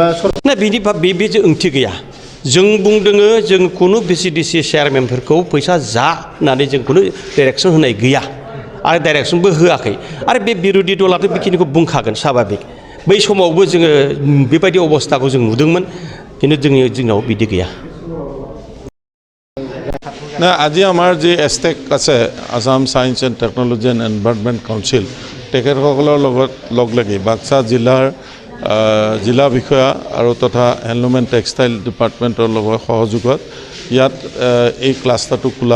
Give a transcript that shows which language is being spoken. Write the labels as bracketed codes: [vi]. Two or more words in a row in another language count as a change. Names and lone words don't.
[brx] बिनि ओंथि गैया जों बुंदोङो जों खुनु बिसिडिसि चेयारमेनफोरखौ फैसा जा होननानै जों खुनु डाइरेक्सन होनाय गैया आरो डाइरेक्सनबो होआखै आरो बे बिरोधि दलाथ' बेखिनिखौ बुंखागोन स्वाभाबिक बै समावबो जोङो बेबायदि अबस्थाखौ जों नुदोंमोन কিন্তু जोंनाव बिदि गैया [as] না আজি আমাৰ যে এষ্টেক আছে আসাম সায়েন্স এণ্ড টেকনলজি এণ্ড এনভাইৰনমেণ্ট কাউন্সিল তেখেতসকলৰ লগত লগ লাগি বাক্সা জিলা বিষয়া আৰু তথা হেণ্ডলুম এণ্ড টেক্সটাইল ডিপাৰ্টমেণ্টৰ লগত সহযোগত ইয়াত এই ক্লাষ্টাৰটো খোলা